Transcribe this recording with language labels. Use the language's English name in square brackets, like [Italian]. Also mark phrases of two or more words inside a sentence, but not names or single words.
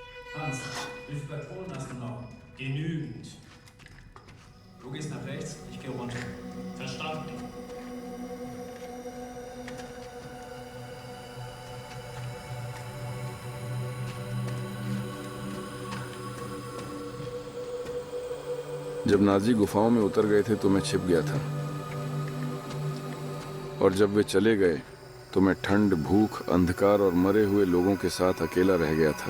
[German] Hans, wie viele Patronen hast du noch? Genügend. Du gehst nach rechts, ich gehe runter. Verstanden? [Hindi] जब नाजी गुफाओं में उतर गए थे तो मैं छिप गया था, और जब वे चले गए तो मैं ठंड, भूख, अंधकार और मरे हुए लोगों के साथ अकेला रह गया था।